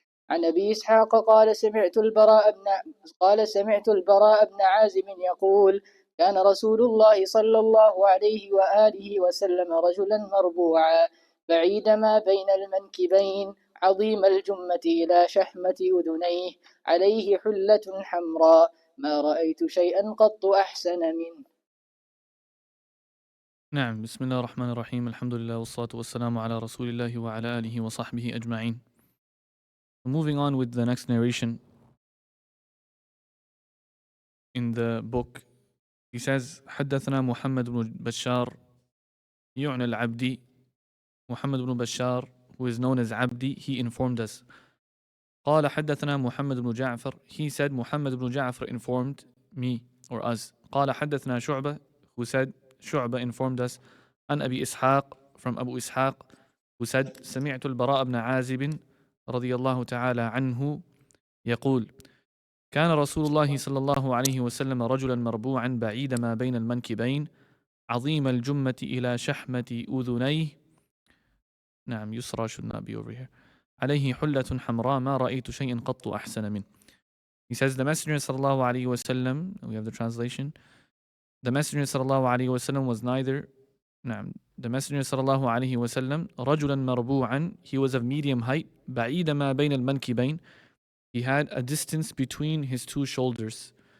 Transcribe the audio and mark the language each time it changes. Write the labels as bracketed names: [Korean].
[Arabic] عن أبي إسحاق قال سمعت البراء بن عازب يقول: كان رسول الله صلى الله عليه وآله وسلم رجلا مربوعا بعيد ما بين المنكبين عظيم الجمة إلى شحمة أذنيه عليه حلة حمراء ما رأيت شيئا قط أحسن منه. نعم. بسم الله الرحمن الرحيم. الحمد لله والصلاة والسلام على رسول الله وعلى آله وصحبه أجمعين. [English] Moving on with the next narration in the book, he says: [Arabic] حدثنا محمد بن بشار يعنى العبدي. [English] Muhammad ibn Bashar, who is known as Abdi, he informed us. [Arabic] قال حدثنا محمد بن جعفر. [English] He said Muhammad ibn Ja'far informed me or us. [Arabic] قال حدثنا شعبة, [English] who said Shu'bah informed us. [Arabic] عن أبي إسحاق, [English] from Abu Ishaq, who said [Arabic] سمعت البراء بن عازب رضي الله تعالى عنه يقول: كان رسول الله صلى الله عليه وسلم رجلا مربوعا بعيد ما بين المنكبين عظيم الجمة إلى شحمة أذنيه. نعم, [English] يسرى should not be over here. [Arabic] عليه حلة حمراء ما رأيت شيئا قط أحسن منه. [English] He says the Messenger sallallahu alaihi wasallam, we have the translation. The Messenger sallallahu alaihi wasallam was neither, [Arabic] نعم, [English] the Messenger sallallahu alaihi wasallam [Arabic] رجلا مربوعا, [English] he was of medium height, [Arabic] بعيد ما بين المنكبين, [English] he had a distance between his two shoulders.